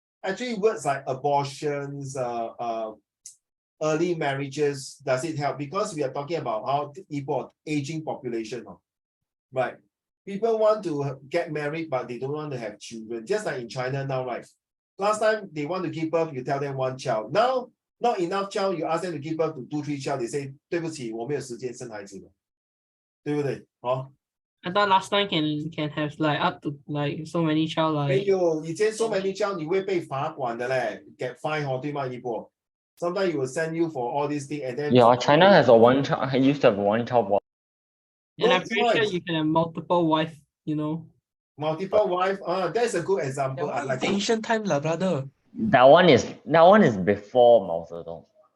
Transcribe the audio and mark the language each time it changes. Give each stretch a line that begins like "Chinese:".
English: Actually, words like abortions, early marriages. Does it help? Because we are talking about how aging population, right? People want to get married, but they don't want to have children. Just like in China now, right? Last time they want to give birth, you tell them 1 child. Now, not enough child, you ask them to give birth to 2, 3 child. They say,
Chinese: 对不起，我没有时间生孩子了，对不对？
English: I thought last time can have like up to like so many child
Chinese: 没
English: like
Chinese: 有，以前
English: so many child
Chinese: 你会被罚款的嘞，
English: get fine
Chinese: 对吗？一波。
English: Sometimes he will send you for all these things, and then Yeah, China has a one child. I used to have one child policy. and I'm Both pretty sure wives. you can have multiple wife, you know. Multiple wife. That's a good example. I like it. Ancient time, lah, brother. That one is before Mao Zedong.